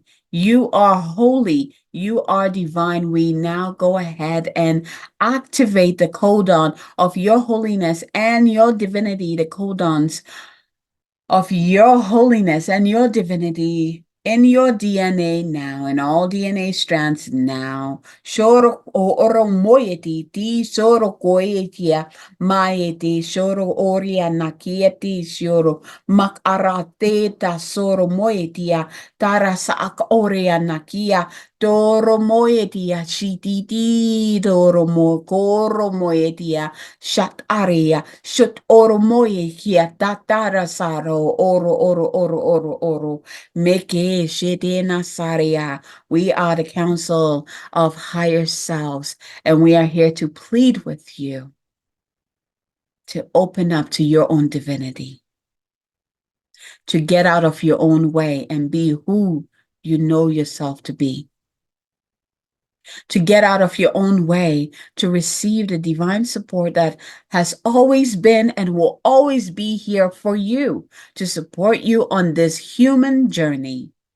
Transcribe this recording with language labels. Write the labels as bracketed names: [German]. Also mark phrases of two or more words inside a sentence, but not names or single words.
[English] You are holy. You are divine. We now go ahead and activate the codon of your holiness and your divinity, the codons of your holiness and your divinity in your DNA now, in all DNA strands now. Shoro oro moiety, ti soro koetia, maeti, shoro oria nakieti, shoro makarate ta soro moetia, tara saak oria nakia, toro moetia, shititi, toro mo, koro moetia, shat aria, shut oro moetia, tatara saro, oro. Meke Shedena Saria. We are the Council of Higher Selves, and we are here to plead with you to open up to your own divinity, to get out of your own way and be who you know yourself to be, to get out of your own way, to receive the divine support that has always been and will always be here for you, to support you on this human journey.